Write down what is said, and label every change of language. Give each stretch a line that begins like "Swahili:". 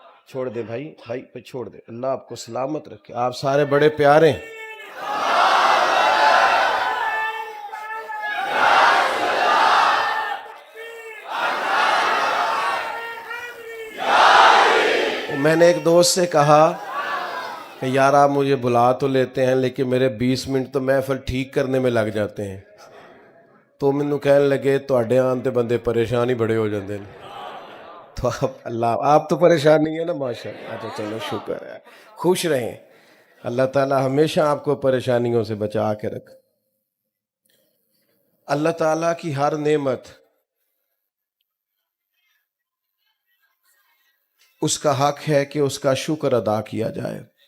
Urdu: چھوڑ دے بھائی، بھائی پہ چھوڑ دے۔ اللہ آپ کو سلامت رکھے، آپ سارے بڑے پیارے ہیں۔ میں نے ایک دوست سے کہا کہ یار آپ مجھے بلا تو لیتے ہیں لیکن میرے 20 منٹ تو محفل ٹھیک کرنے میں لگ جاتے ہیں،
Punjabi: تو مینوں کہن لگے تواڈے آن تے بندے پریشان ہی بڑے ہو جاندے نے.
Urdu: تو آپ تو پریشان نہیں ہے نا ماشاء اللہ. اچھا چلو شکر ہے. خوش رہیں. اللہ تعالیٰ ہمیشہ آپ کو پریشانیوں سے بچا کے رکھ. اللہ تعالیٰ کی ہر نعمت اس کا حق ہے کہ اس کا شکر ادا کیا جائے.